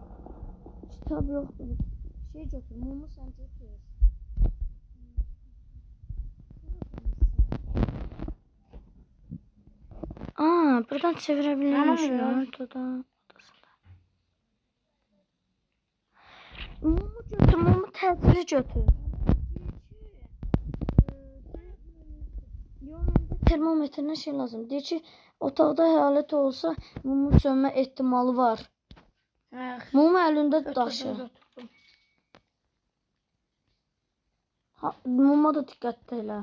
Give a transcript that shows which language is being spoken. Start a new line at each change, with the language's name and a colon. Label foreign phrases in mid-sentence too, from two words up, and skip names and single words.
Turkish: Kitab yoktur. Şey götür. Mumu sen götür. Buradan çevirebilirim şunu. Mumu götür.
Azerbaijani: Mumu tədbiri götür.
Turkish: Termometrine şey lazım.
Azerbaijani: Deyir ki, otaqda hayalet olsa mumun sönmə ehtimalı var. Mumu əlində daşı. Muma da diqqət elə.